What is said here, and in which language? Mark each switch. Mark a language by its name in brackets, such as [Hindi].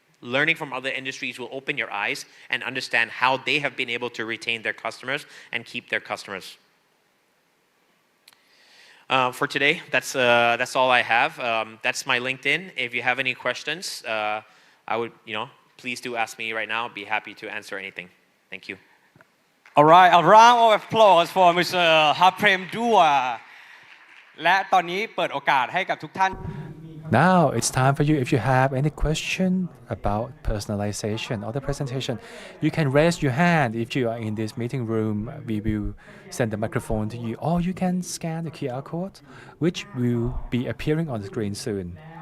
[English] Learning from other industries will open your eyes and understand how they have been able to retain their customers and keep their customers. For today, that's all I have. That's my LinkedIn. If you have any questions, I would, please do ask me right now. I'd be happy to answer anything. Thank you. All right, a round of applause for Mr. Haprem Dua [Thai] และตอนนี้เปิดโอกาสให้กับทุกท่าน [English] Now it's time for you. If you have any question about personalization or the presentation, you can raise your hand. If you are in this meeting room, we will send the microphone to you, or you can scan the QR code, which will be appearing on the screen soon.